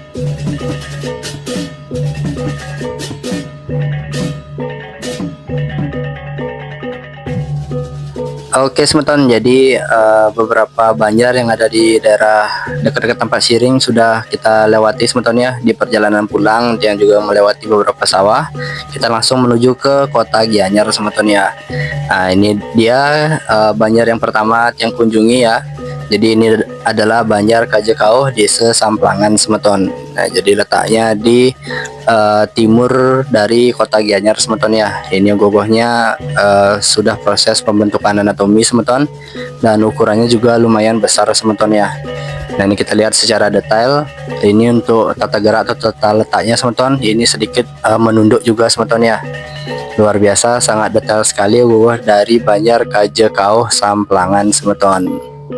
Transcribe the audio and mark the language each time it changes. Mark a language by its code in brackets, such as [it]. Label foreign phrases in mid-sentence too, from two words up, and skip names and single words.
[id] Oke semeton, jadi beberapa Banjar yang ada di daerah dekat-dekat tempat Siring sudah kita lewati semeton ya. Di perjalanan pulang yang juga melewati beberapa sawah, kita langsung menuju ke kota Gianyar semeton ya. Nah, ini dia Banjar yang pertama yang kunjungi ya. Jadi ini adalah Banjar Kajekauh, Desa Samplangan semeton. Nah, jadi letaknya di timur dari kota Gianyar semeton ya. Ini ogoh-ogohnya sudah proses pembentukan anatomi semeton, dan ukurannya juga lumayan besar semeton ya. Nah ini kita lihat secara detail. Ini untuk tata gerak atau tata letaknya semeton. Ini sedikit menunduk juga semeton ya. Luar biasa, sangat detail sekali dari Banjar Kaje Kauh Samplangan semeton.